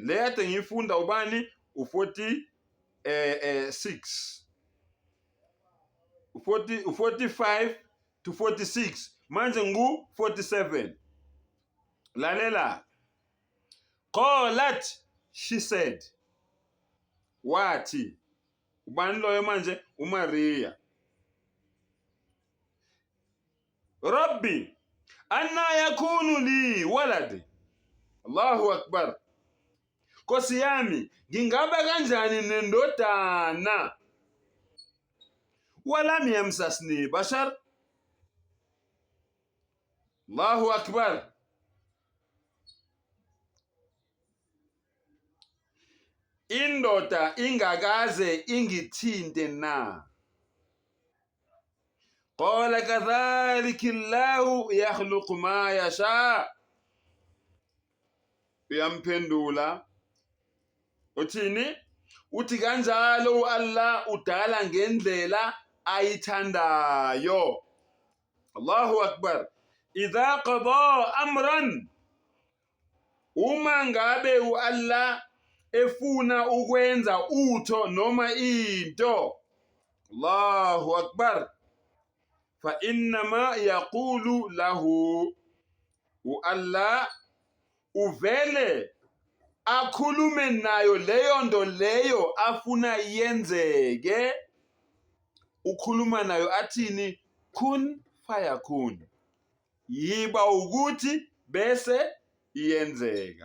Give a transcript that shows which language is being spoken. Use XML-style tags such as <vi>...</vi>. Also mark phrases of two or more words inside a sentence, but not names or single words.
<zu>Le ade ngifunda ubani u46 45 to 46 manje ngu 47. Lalela. Qalat,</zu> <en>she said.</en> <zu>Wathi ubani loyo manje? uMaria.</zu> <ar>رب أنى يكون لي ولد. الله أكبر.</ar> <zu>Nkosi yami, ngingaba kanjani nendodana?</zu> <ar>ولم يمسسني بشر. الله أكبر.</ar> <zu>Indoda ingakaze ingithinte na.</zu> <ar>قال كذلك الله يخلق ما يشاء.</ar> <zu>Uyamphendula uthini? Uthi kanjalo Allah udala ngendlela ayithandayo.</zu> <ar>الله أكبر إذا قضى أمرا,</ar> <zu>uma ngabe Allah efuna ukwenza utho noma into,</zu> <ar>الله أكبر فإنما يقول له,</ar> <zu>Allah uvele akhulume nayo leyo nto leyo afuna yenzeke. Ukhuluma nayo athini?</zu> <ar>كن فيكون.</ar> <zu>Yiba ukuthi bese iyenzeka.</zu>